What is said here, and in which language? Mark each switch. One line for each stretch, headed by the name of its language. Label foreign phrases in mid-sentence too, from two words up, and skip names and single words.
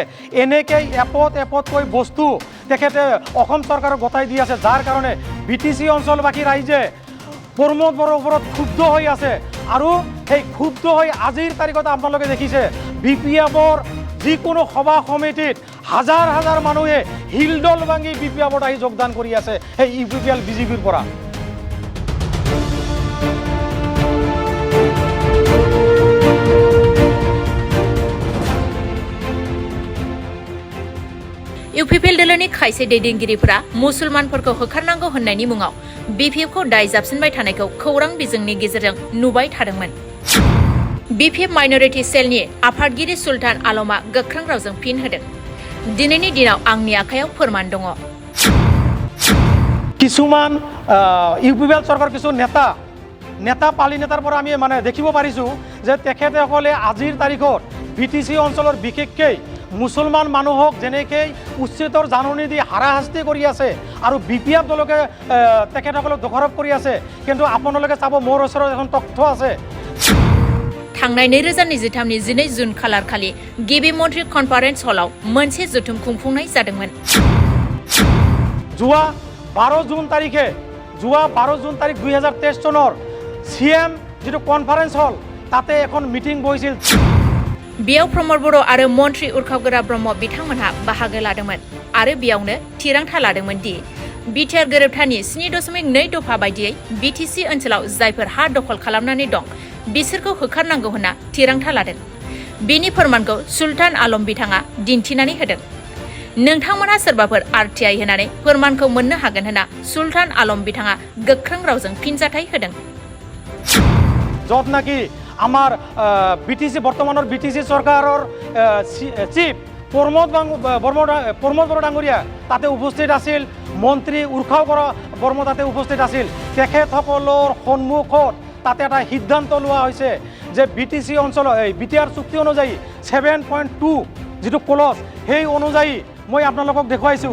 Assamese: এনেকৈ এপতকৈ বস্তু তেখেতে অসম চৰকাৰক গতাই দি আছে, যাৰ কাৰণে BTC অঞ্চলবাসী ৰাইজে প্ৰমোদ বড়োৰ ওপৰত ক্ষুব্ধ হৈ আছে। আৰু সেই ক্ষুব্ধ হৈ আজিৰ তাৰিখত আপোনালোকে দেখিছে BPFৰ যিকোনো সভা সমিতিত হাজাৰ হাজাৰ মানুহে হিলদল ভাঙি BPFত আহি যোগদান কৰি আছে সেই UPPL BJPৰ পৰা।
Bodo: UPPL दोलोनि खायसे दैदेनगिरिफोरा मुसलमानफोरखौ होखारनांगौ होननायनि मुङाव BPFखौ दाय जाबसिनबाय थानायखौ खौरां बिजोंनि गेजेरजों नुबाय थादोंमोन। BPF माइनरिटी सेलनि आफादगिरि सुल्तान आलमआ गोख्रों रावजों फिन होदों। दिनैनि दिनाव आंनि आखायाव फोरमान दङ।
Assamese: কিছুমান UPPL চৰকাৰ কিছু নেতা পালি নেতাৰ পৰা আমি মানে দেখিব পাৰিছোঁ যে তেখেতসকলে আজিৰ তাৰিখত BTC অঞ্চলৰ বিশেষকৈ মুছলমান মানুহক যেনেকৈ উচ্ছেদৰ জাননী দি হাৰাশাস্তি কৰি আছে আৰু BPF দলকে তেখেতসকলক দোষাৰোপ কৰি আছে। কিন্তু আপোনালোকে চাব মোৰ ওচৰত এখন তথ্য আছে।
Bodo: थांनाय 2023नि 12 जुन खालार खालि गिबि मन्त्रि कनफारेन्स हलाव मोनसे जथुम खुंफुंनाय जादोंमोन।
Assamese: যোৱা 12 জুন তাৰিখে 2023 চনৰ CM যিটো কনফাৰেন্স হল তাতে এখন মিটিং বহিছিল।
Bodo: बेयाव प्रमोद बर' आरो मन्त्रि उर्खावगोरा ब्रह्म बिथांमोनहा बाहागो लादोंमोन आरो बेयावनो थिरांथा लादोंमोन दि बिटिआर गोरोबथानि 7.2 दफा बायदियै BTC ओनसोलाव जायफोर हा दखल खालामनानै दं बिसोरखौ होखारनांगौ होनना थिरांथा लादों। बेनि फोरमानखौ सुल्तान आलम बिथाङा दिन्थिनानै होदों। नोंथांमोनहा सोरबाफोर RTI होनानै फोरमानखौ मोननो हागोन होनना सुल्तान आलम बिथाङा गोख्रों रावजों फिनजाथाय होदों।
Assamese: য'ত নাকি আমাৰ বৰ্তমানৰ BTC চৰকাৰৰ চিফ প্ৰমোদ বড়ো ডাঙৰীয়া তাতে উপস্থিত আছিল, মন্ত্ৰী উৰ্খাও বৰ্মা তাতে উপস্থিত আছিল। তেখেতসকলৰ সন্মুখত তাতে এটা সিদ্ধান্ত লোৱা হৈছে যে BTC অঞ্চলৰ BTR চুক্তি অনুযায়ী 7.2 যিটো ক্লজ সেই অনুযায়ী মই আপোনালোকক দেখুৱাইছোঁ।